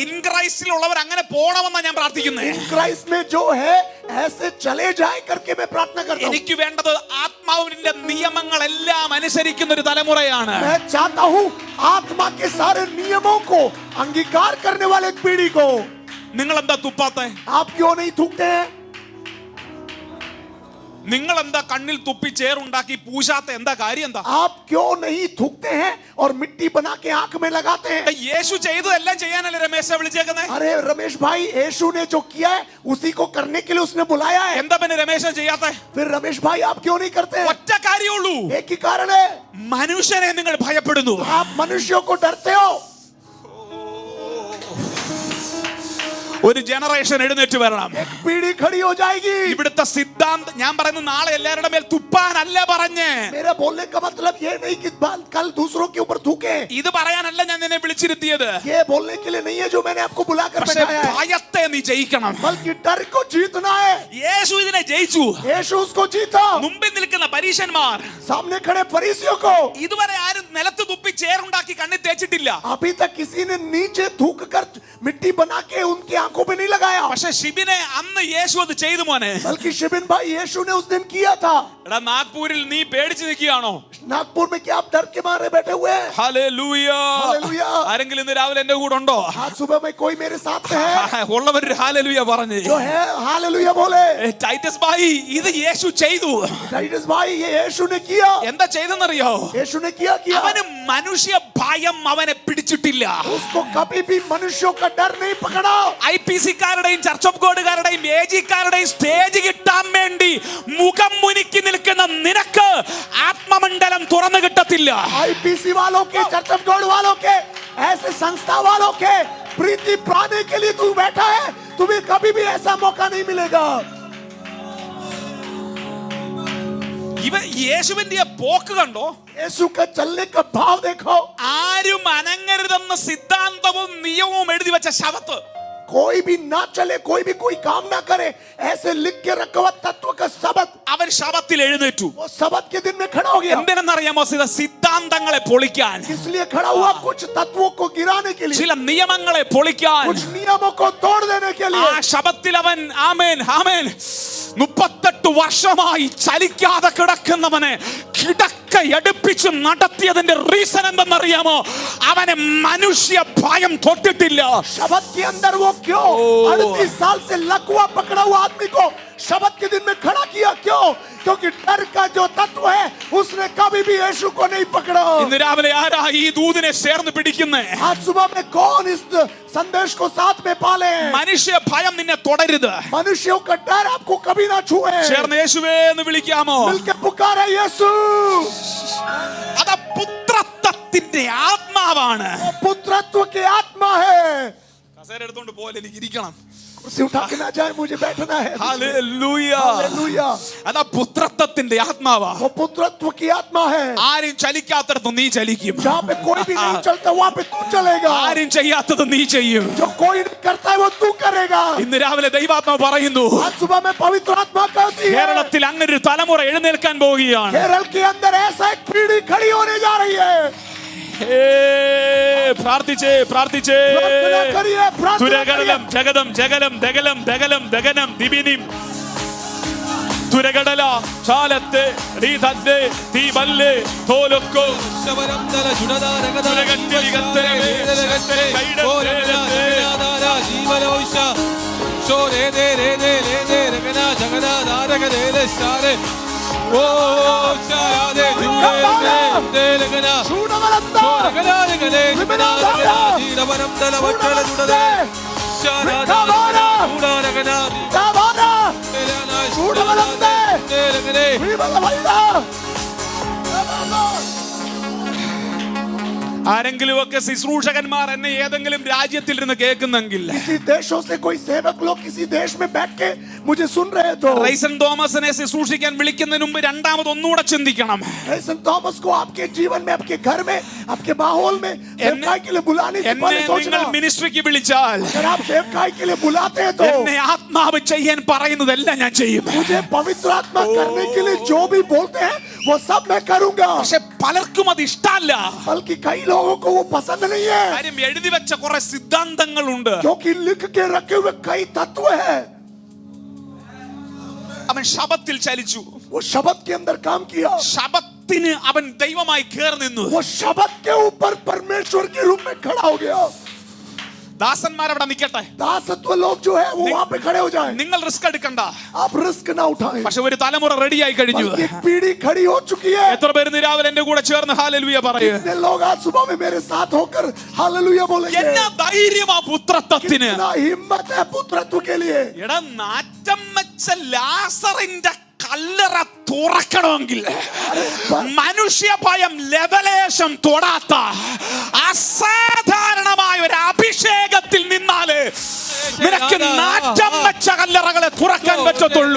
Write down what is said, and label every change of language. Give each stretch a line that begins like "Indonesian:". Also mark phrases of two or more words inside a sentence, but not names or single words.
English: in Christ
Malayalam: അങ്ങനെ പോണമെന്നാണ് ഞാൻ പ്രാർത്ഥിക്കുന്നത്.
English: in Christ
Hindi: में जो है ऐसे चले जाए करके मैं प्रार्थना करता हूं.
Malayalam: എനിക്ക് വേണ്ടത് ആത്മാവിന്റെ നിയമങ്ങളെല്ലാം അനുസരിക്കുന്ന ഒരു തലമുറയാണ്.
Hindi: मैं चाहता हूं आत्मा के सारे नियमों को अंगीकार करने वाले एक पीढ़ी को.
Malayalam: നിങ്ങൾ എന്താ തുപ്പാത്തെ?
Hindi: आप क्यों नहीं थूकते हैं?
Malayalam: നിങ്ങൾ എന്താ കണ്ണിൽ തുപ്പി ചേറുണ്ടാക്കി പൂശാത്ത എന്താ കാര്യം എന്താ?
Hindi: आप क्यों नहीं थूकते हैं और मिट्टी बना के आंख में लगाते हैं?
Malayalam: യേശു ചെയ്തതെല്ലാം ചെയ്യാനല്ലേ രമേശെ വിളിച്ചേക്കുന്നത്?
Hindi: अरे रमेश भाई, यीशु ने जो किया है उसी को करने के लिए उसने बुलाया है.
Malayalam: എന്താ പിന്നെ രമേശ ചെയ്യാത്തെ?
Hindi: फिर रमेश भाई आप क्यों नहीं करते हैं?
Malayalam: ഒറ്റ കാര്യമുള്ളൂ.
Hindi: एक ही कारण है.
Malayalam: മനുഷ്യനെ നിങ്ങൾ ഭയപ്പെടുന്നു.
Hindi: आप मनुष्यों को डरते हो.
Malayalam: ഒരു ജനറേഷൻ എഴുന്നേറ്റ് വരണം.
Hindi: एक पीढ़ी खड़ी हो जाएगी.
Malayalam: ഇവിടുത്തെ സിദ്ധാന്തം ഞാൻ പറയുന്നത് നാളെ എല്ലാവരുടെ മേൽ തുപ്പാനല്ല പറഞ്ഞേ.
Hindi: मेरा बोलने का मतलब ये नहीं कि कल दूसरों के ऊपर थूके.
Malayalam: ഇത് പറയാനല്ല ഞാൻ നിന്നെ വിളിച്ചിരുത്തിയത്.
Hindi: ये बोलने के लिए नहीं है जो मैंने आपको बुलाकर
Malayalam: പക്ഷേ
Hindi: बैठाया है.
Malayalam: ഭയത്തെ നീ ജയിക്കണം.
Hindi: बल्कि डर को जीतना है.
Malayalam: യേശു ഇതിനെ ജയിച്ചു.
Hindi: यीशु उसको जीता.
Malayalam: മുമ്പിൽ നിൽക്കുന്ന പരീശന്മാർ
Hindi: सामने खड़े फरीसियों को
Malayalam: ഇതുവരെ ആരും നിലത്ത് തുപ്പി ചേറുണ്ടാക്കി കണ്ണി തേച്ചിട്ടില്ല.
Hindi: अभी तक किसी ने नीचे थूक कर मिट्टी बना के उनकी आंखों पे नहीं लगाया.
Malayalam: പക്ഷെ ഷിബിനെ അന്ന് യേശു അത് ചെയ്തു മോനെ.
Hindi: बल्कि शिबिन भाई यीशु ने उस दिन किया था.
Malayalam: എടാ നാഗ്പൂരിൽ നീ പേടിച്ച് നിൽക്കുകയാണോ?
Hindi: नागपुर में क्या आप डर के मारे बैठे हुए हैं?
Malayalam: ഹല്ലേലൂയ.
Hindi: हालेलुया.
Malayalam: ആരെങ്കിലും ഇന്ന് രാവിലെ എന്റെ കൂടെ ഉണ്ടോ?
Hindi: आज सुबह में कोई मेरे साथ में है
Malayalam: ഉള്ളവർ ഹല്ലേലൂയ പറഞ്ഞു.
Hindi: जो है हालेलुया बोले.
Malayalam: ടൈറ്റസ് ഭായി ഇത് യേശു ചെയ്തു.
Hindi: टाइटस भाई ये यीशु ने किया.
Malayalam: എന്താ ചെയ്തെന്നറിയോ?
Hindi: यीशु ने किया
Malayalam: അവന് മനുഷ്യ ഭയം അവനെ പിടിച്ചിട്ടില്ല.
Hindi: उसको कभी भी मनुष्यों का डर नहीं पकड़ा.
Malayalam: IPC-കാരുടെയും
English: church of God
Malayalam: AG-കാരുടെയും സ്റ്റേജ് കിട്ടാൻ വേണ്ടി മുഖം മുനിക്കി നിൽക്കുന്ന നിനക്ക് ആത്മമണ്ഡലം തുറന്നു കിട്ടത്തില്ല.
Hindi: IPC वालों के,
English: church of God
Hindi: वालों के, ऐसे संस्था वालों के प्रीति पाने के लिए तू बैठा है. तुम्हें कभी भी ऐसा मौका नहीं मिलेगा.
Malayalam: ഇവ യേശുവിന്റെ പോക്ക് കണ്ടോ?
Hindi: यीशु का चलने का भाव देखो.
Malayalam: ആരും അനങ്ങരുതെന്ന സിദ്ധാന്തവും നിയമവും എഴുതി വെച്ച ശബത്ത്.
Hindi: कोई भी ना चले, कोई भी कोई काम ना करे, ऐसे लिख के रखा हुआ तत्व का सबत.
Malayalam: അവൻ ശബത്തിൽ എഴുന്നേറ്റു.
Hindi: वो सबत के दिन में खड़ा हो गया.
Malayalam: എന്തിനെന്നറിയാമോ? സിദ്ധാന്തങ്ങളെ പൊളിക്കാൻ,
Hindi: इसलिए खड़ा हुआ कुछ तत्वों को गिराने के लिए,
Malayalam: ചില നിയമങ്ങളെ പൊളിക്കാൻ.
Hindi: कुछ नियमों को तोड़ देने के ആ लिए.
Malayalam: ശബത്തിൽ അവൻ ആമേൻ ആമേൻ 38 വർഷമായി ചലിക്കാതെ കിടക്കുന്നവനെ കിടക്കയടുപ്പിച്ച് നടത്തിയതിന്റെ റീസൺ എന്തെന്നറിയാമോ? അവനെ മനുഷ്യ ഭയം തൊട്ടിട്ടില്ല.
Hindi: शबत के अंदर वो क्यों 38 साल से लकवा पकड़ा हुआ आदमी को शबत के दिन में खड़ा किया? क्यों? क्योंकि डर का जो तत्व है उसने कभी भी यीशु को नहीं पकड़ा.
Malayalam: ഇന്ന് രാവിലെ ആരാ ഈ ദൂതിനെ ചേർന്ന് പിടിക്കുന്നേ?
Hindi: आज सुबह में कौन इस संदेश को साथ में पाले?
Malayalam: മനുഷ്യ ഭയം നിന്നെ തുടരുത്.
Hindi: मनुष्यों का डर आपको कभी ना छुए.
Malayalam: ചേർന്ന് യേശുവേ എന്ന് വിളിക്കാമോ?
Hindi: मिलके पुकारे यीशु.
Malayalam: അത് പുത്രത്വത്തിന്റെ ആത്മാവാണ്.
Hindi: पुत्रत्व की आत्मा है.
Malayalam: കസേര എടുത്തോണ്ട് പോലെ എനിക്ക് ഇരിക്കണം.
Hindi: कुर्सी उठा के ना जाए, मुझे बैठना है.
Malayalam: ഹല്ലേലൂയ.
Hindi: हालेलुया.
Malayalam: അതാ പുത്രത്വത്തിന്റെ ആത്മാവാ.
Hindi: वो पुत्रत्व की आत्मा है.
Malayalam: ആരും ചലിക്കാത്തടത്ത് നീ ചലിക്കും.
Hindi: जहाँ पे कोई भी नहीं चलता वहाँ पे तू चलेगा.
Malayalam: ആരും ചെയ്യാത്തത് നീ ചെയ്യും.
Hindi: जो कोई नहीं करता है वो तू करेगा.
Malayalam: ഇന്ന് രാവിലെ ദൈവാത്മാവ് പറയുന്നു,
Hindi: आज सुबह में पवित्र आत्मा कहती है
Malayalam: കേരളത്തിൽ അങ്ങനെ ഒരു തലമുറ എഴുന്നേൽക്കാൻ പോവുകയാണ്.
Hindi: केरल के अंदर ऐसा एक पीढ़ी खड़ी होने जा रही है.
Malayalam: പ്രാർത്ഥിച്ചേ പ്രാർത്ഥിച്ചേ.
Hindi: प्रार्थना करिए, प्रार्थना തുരകടലം ജഗദം ജഗലം ദഗലം ദഗലം ദഗനം ദിബിനിം തുരകടല ചാലത്തെ റീതദ്ദേ തീബല്ലേ തോലൊക്കോ ശബരംദല ജുഡദാരകദ തുരകട്ടിലികത്തേ ഓരകദാ ജീവലോഷ ശോരേദേ രേദേ ലേദേ രകന ജഗദാരകദേ സ്റ്റാരേ ഓ ശായാദേ ജുഡേ രകന शूडवलंदा ശോരകദാരകദേ ജീവരംദല വട്ടല ജുഡദേ ശാനാദാ ജുഡാരകന दावारा शूडवलंदे രകനേ विवलवल्दा.
Malayalam: ആരെങ്കിലും ഒക്കെ ശുശ്രൂഷകന്മാർ എന്നെ ഏതെങ്കിലും രാജ്യത്തിൽ ഇരുന്ന് കേൾക്കുന്നെങ്കിൽ,
Hindi: किसी देशों से कोई सेवक लोग किसी देश में बैठ के मुझे सुन रहे तो
Malayalam: റൈസൻ തോമസിനെ ശുശ്രൂഷിക്കാൻ വിളിക്കുന്നതിന് മുമ്പ് രണ്ടാമത് ഒന്നുകൂടെ ചിന്തിക്കണം.
Hindi: रेसन थॉमस को आपके जीवन में, आपके घर में, आपके माहौल में सेवकाई के लिए बुलाने से
Malayalam: എന്നെ
Hindi: पहले सोचना.
Malayalam: നിങ്ങൾ മിനിസ്ട്രിക്ക് വിളിച്ചാൽ
Hindi: अगर आप सेवकाई के लिए बुलाते हैं तो
Malayalam: എന്നെ ആത്മാവ് ചെയ്യാൻ പറയുന്നതെല്ലാം ഞാൻ ചെയ്യും.
Hindi: मुझे पवित्र आत्मा करने के लिए जो भी बोलते हैं वो सब मैं करूंगा.
Malayalam: പക്ഷെ പലർക്കും അത് ഇഷ്ടമല്ല.
Hindi: बल्कि कई लोगों को वो पसंद नहीं है,
Malayalam: കാര്യം എഴുതി വെച്ച കുറെ സിദ്ധാന്തങ്ങളുണ്ട്.
Hindi: क्योंकि लिख के रखे हुए कई तत्व हैं.
Malayalam: അവൻ ശബത്തിൽ ചലിച്ചു.
Hindi: वो शब्द के अंदर काम किया,
Malayalam: ശബത്തിന് അവൻ ദൈവമായി കേറി നിന്നു.
Hindi: वो शब्द के ऊपर परमेश्वर के रूप में खड़ा हो गया.
Malayalam: ദാസന്മാർ അവിടെ നിൽക്കട്ടെ.
Hindi: दासत्व लोग जो है वो वहां पे खड़े हो जाएं.
Malayalam: നിങ്ങൾ റിസ്ക് എടുക്കണ്ട.
Hindi: आप रिस्क ना उठाएं.
Malayalam: പക്ഷെ ഒരു തലമുറ റെഡിയായി കഴിഞ്ഞു.
Hindi: बल्कि एक पीढ़ी खड़ी हो चुकी है.
Malayalam: എത്ര പേര് ഇന്ന് രാവിലെ എന്റെ കൂടെ ചേർന്ന് ഹല്ലേലൂയ പറയൂ.
Hindi: कितने लोग आज सुबह में मेरे साथ होकर हालेलुया बोलेंगे.
Malayalam: എന്നാ ധൈര്യമാ പുത്രത്വത്തിന്.
Hindi: कितना हिम्मत है पुत्रत्व के लिए.
Malayalam: എടാ നാറ്റം വെച്ച ലാസറിന്റെ കല്ലറ തുറക്കണമെങ്കിൽ മനുഷ്യ ഭയം ലെവലേശം തൊടാത്ത അസാധാരണമായ ഒരു അഭിഷേകത്തിൽ നിന്നാല് നിനക്ക് നാറ്റം വെച്ച കല്ലറകളെ തുറക്കാൻ പറ്റത്തുള്ളൂ.